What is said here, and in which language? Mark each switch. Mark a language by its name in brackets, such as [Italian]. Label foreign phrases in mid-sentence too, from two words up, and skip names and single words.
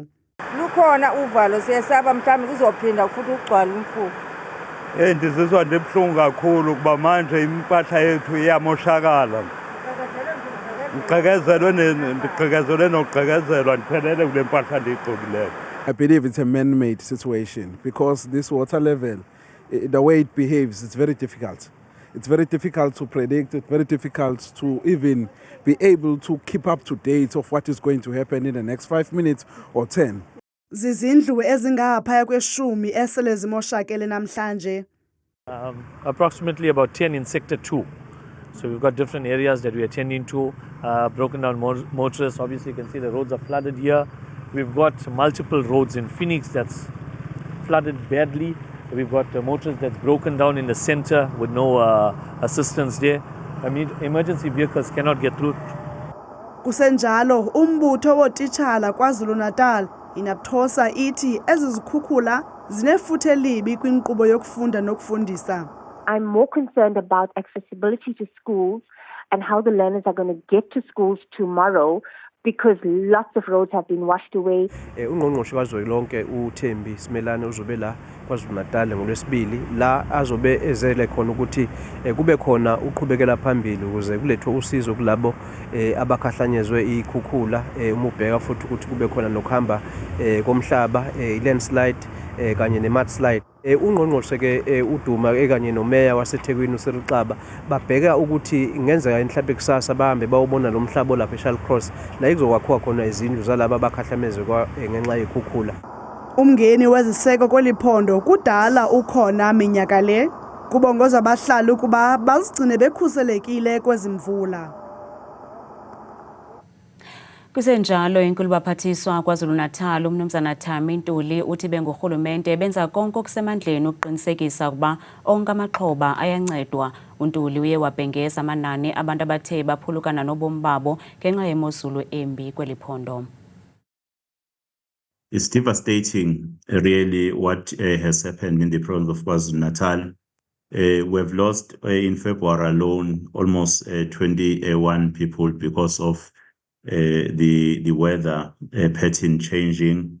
[Zulu] Lukhona uvalo siyesaba mhlawumbi kuzophinda futhi ugcwala umfula. [Xhosa] Ndizizwa ndibuhlungu kakhulu kuba manje impahla yethu iyamoshakala. Ndigqekezelwe nogqekezelwa ndiphelele kule mpahla ndiyigqokileyo. [English] I believe it's a man-made situation because this water level, the way it behaves, it's very difficult. It's very difficult to predict. It's very difficult to even be able to keep up to date of what is going to happen in the next 5 minutes or 10. [Xhosa] Zizindlu ezingaphaya kweshumi esele zimoshakele namhlanje. [English] Approximately about 10 in sector 2. So we've got different areas that we are attending to, broken down motorists. Obviously you can see the roads are flooded here. We've got multiple roads in Phoenix that's flooded badly. We've got motorists that's broken down in the center with no assistance there. I mean, emergency vehicles cannot get through. [Xhosa] Kusenjalo umbutho wotitshala KwaZulu-Natal inapthosa ithi ezizikhukhula zinefuthe libi kwinkqubo yokufunda nokufundisa. [English] I'm more concerned about accessibility to schools and how the learners are going to get to schools tomorrow, because lots of roads have been washed away. [Zulu] Ungqongqoshe kazwelonke uThembi Simelane uzobe la KwaZulu-Natal ngoLwesibili la azobe ezele khona ukuthi kube khona uqhubekela phambili ukuze kulethwe usizo kulabo abakhahlanyezwe ikhukhula, umubheka futhi ukuthi kube khona nokuhamba komhlaba, landslide kanye nemudslide. Ungqongqoshe ke uDuma kanye nomeya waseThekwini uCyril Xaba babheka ukuthi ingenzeka enhlaphe kusasa bahambe bawubona lo mhlaba lapha eShall Cross la izokwakhiwa khona izindlu zalabo abakhahlamezwe ngenxa yekhukhula. [Xhosa] Umngeni weziseko kweliphondo kudala ukhona minyaka le kubongoza abahlali ukuba bazigcine bekhuselekile kwezimvula. Kusenjalo inkulu baphathiswa KwaZulu-Natal uMnumzana Thami Ntuli uthi bengurhulumente benza konke okusemandleni ukuqinisekisa ukuba onke amaxhoba ayancedwa. uNtuli uye wabhengeza amanani abantu abathe baphulukana nobomi babo ngenxa yemozulu embi kweli phondo. [English] It's devastating, really, what has happened in the province of KwaZulu-Natal. We've lost in February alone almost 21 people because of the weather pattern changing.